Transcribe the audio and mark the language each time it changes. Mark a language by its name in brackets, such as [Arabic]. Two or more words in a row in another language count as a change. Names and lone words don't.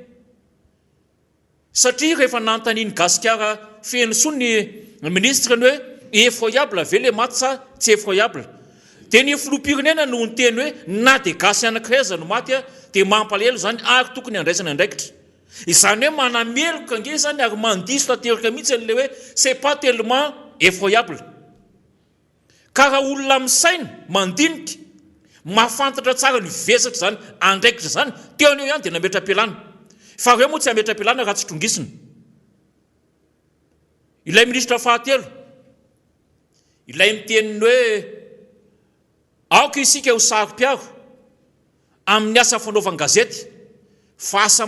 [Malagasy] Satria rehefa nanontaniany gasikara feno soa ny ministre ny hoe effroyable ve le maty sa tsy effroyable. Dia ny filoham-pirenena no niteny hoe na dia gasy anankiray no maty dia mampalahelo zany ary tokony andraisana andraikitra. Izany hoe manameloka ange zany ary mandiso tanteraka mihitsy an'le hoe [French] c'est pas tellement effroyable. [Malagasy] Ka raha olona misaina mandinika mahafantatra tsara ny vesatra zany andraikitra zany teony eo ihany dia nametra-pialana. Fa reo moa tsy ametra-pialana raha tsy trongisina. Ilay ministra fahatelo ilay miteniny hoe aoka isika ho saro-piaro amin'ny asa fanaovana gazety fa asa